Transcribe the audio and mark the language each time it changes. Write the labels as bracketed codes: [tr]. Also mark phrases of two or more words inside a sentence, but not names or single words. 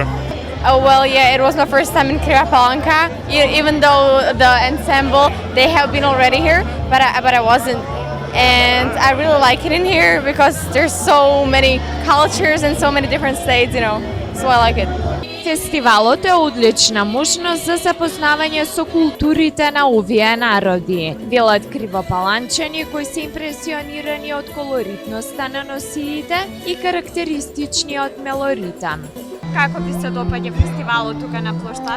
[en] Oh well, yeah, it was my first time in Kriva Palanka. Even though the ensemble, they have been already here, but I wasn't. And I really like it in here because there's so many cultures and so many different states, so I like it. [mk] Фестивалот е одлична можност за запознавање со културите на овие народи. Велат кривопаланчани кои се импресионирани од колоритноста на носиите и карактеристичниот мелоритам. Како ви се допаѓа фестивалот тука на плоштад?